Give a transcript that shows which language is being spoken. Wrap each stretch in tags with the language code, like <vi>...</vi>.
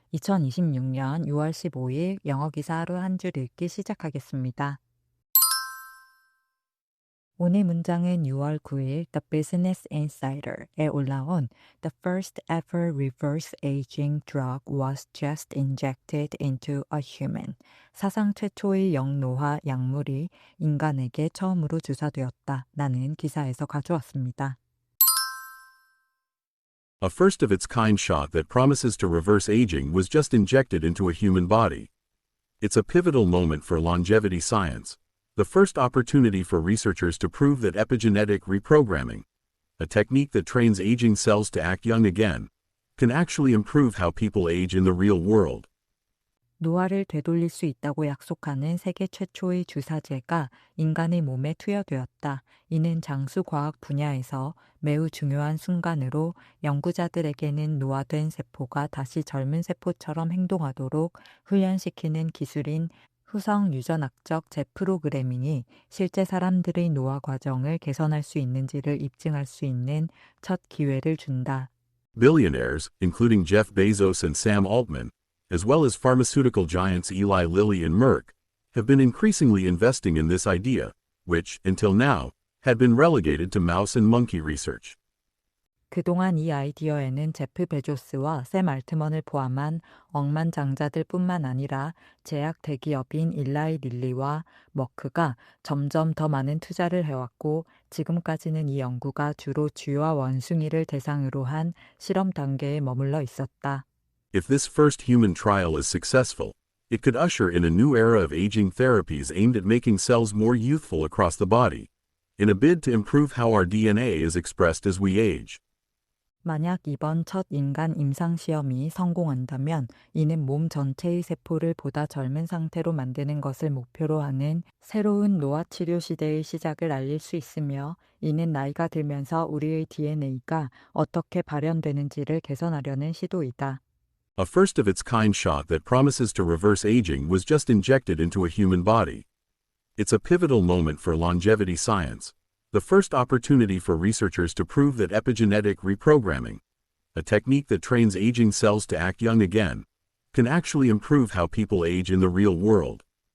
<ko>2026년 6월 15일 영어 기사 하루 한 줄 읽기 시작하겠습니다. 오늘 문장은 6월 9일</ko> <en>The Business Insider에 올라온 The first ever reverse aging drug was just injected into a human.</en> <ko>사상 최초의 영노화 약물이 인간에게 처음으로 주사되었다. 라는 기사에서 가져왔습니다.</ko> <en>A first-of-its-kind shot that promises to reverse aging was just injected into a human body. It's a pivotal moment for longevity science, the first opportunity for researchers to prove that epigenetic reprogramming, a technique that trains aging cells to act young again, can actually improve how people age in the real world.</en> <ko>노화를 되돌릴 수 있다고 약속하는 세계 최초의 주사제가 인간의 몸에 투여되었다. 이는 장수과학 분야에서 매우 중요한 순간으로 연구자들에게는 노화된 세포가 다시 젊은 세포처럼 행동하도록 훈련시키는 기술인 후성 유전학적 재프로그래밍이 실제 사람들의 노화 과정을 개선할 수 있는지를 입증할 수 있는 첫 기회를 준다.</ko> <en>Billionaires, including Jeff Bezos and Sam Altman, as well as pharmaceutical giants Eli Lilly and Merck, have been increasingly investing in this idea, which, until now, had been relegated to mouse and monkey research.</en> <ko>그동안 이 아이디어에는 제프 베조스와 샘 알트먼을 포함한 억만장자들 뿐만 아니라 제약 대기업인 일라이 릴리와 머크가 점점 더 많은 투자를 해왔고 지금까지는 이 연구가 주로 쥐와 원숭이를 대상으로 한 실험 단계에 머물러 있었다.</ko> <en>If this first human trial is successful, it could usher in a new era of aging therapies aimed at making cells more youthful across the body, in a bid to improve how our DNA is expressed as we age.</en> <ko>만약 이번 첫 인간 임상시험이 성공한다면 이는 몸 전체의 세포를 보다 젊은 상태로 만드는 것을 목표로 하는 새로운 노화 치료 시대의 시작을 알릴 수 있으며 이는 나이가 들면서 우리의 DNA가 어떻게 발현되는지를 개선하려는 시도이다.</ko> <en>A first-of-its-kind shot that promises to reverse aging was just injected into a human body. It's a pivotal moment for longevity science, the first opportunity for researchers to prove that epigenetic reprogramming, a technique that trains aging cells to act young again, can actually improve how people age in the real world.</en>